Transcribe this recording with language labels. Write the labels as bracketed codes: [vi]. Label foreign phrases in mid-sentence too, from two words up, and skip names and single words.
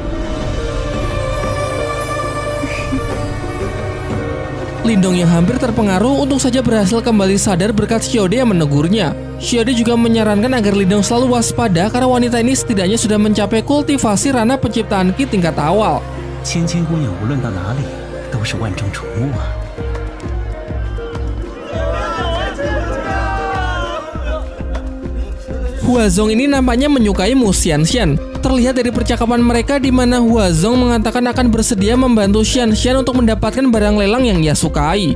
[id] Lindong yang hampir terpengaruh untung saja berhasil kembali sadar berkat Xiaode yang menegurnya. Xiaode juga menyarankan agar Lindong selalu waspada karena wanita ini setidaknya sudah mencapai kultivasi ranah penciptaan Qi tingkat awal. [zh] 芊芊姑娘无论到哪里都是万众瞩目啊。 [id] Huazong ini nampaknya menyukai Mu Xianxian. Terlihat dari percakapan mereka di mana Huazong mengatakan akan bersedia membantu Xianxian untuk mendapatkan barang lelang yang ia sukai.